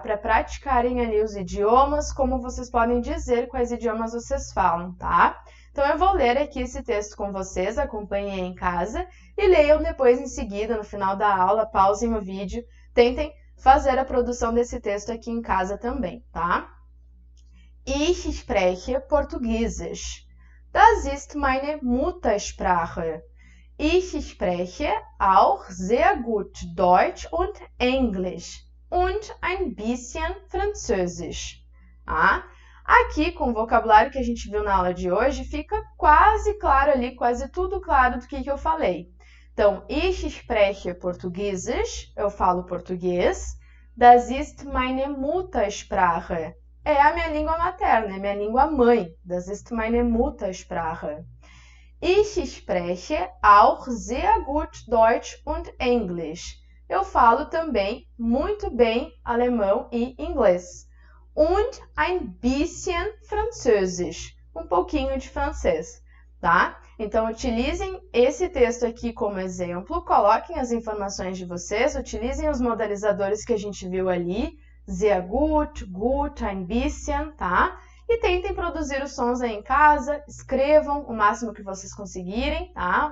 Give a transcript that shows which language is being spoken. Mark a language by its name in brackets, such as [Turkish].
[Portuguese] Para praticarem ali os idiomas, como vocês podem dizer quais idiomas vocês falam, tá? Então, eu vou ler aqui esse texto com vocês, acompanhem em casa e leiam depois em seguida, no final da aula, pausem o vídeo, tentem fazer a produção desse texto aqui em casa também, tá? [German] Ich spreche Portugiesisch. Das ist meine Muttersprache. Ich spreche auch sehr gut Deutsch und Englisch und ein bisschen Französisch. [Portuguese] Ah, aqui, com o vocabulário que a gente viu na aula de hoje, fica quase claro ali, quase tudo claro do que eu falei. Então, [German] ich spreche Portugiesisch, [Portuguese] eu falo português. [German] Das ist meine Muttersprache. [Portuguese] É a minha língua materna, é minha língua mãe. [German] Das ist meine Muttersprache. Ich spreche auch sehr gut Deutsch und Englisch. [Portuguese] Eu falo também muito bem alemão e inglês. [German] Und ein bisschen Französisch. [Portuguese] Um pouquinho de francês, tá? Então, utilizem esse texto aqui como exemplo, coloquem as informações de vocês, utilizem os modalizadores que a gente viu ali, [German] sehr gut, gut, ein bisschen, [Portuguese] tá? E tentem produzir os sons aí em casa, escrevam o máximo que vocês conseguirem, tá?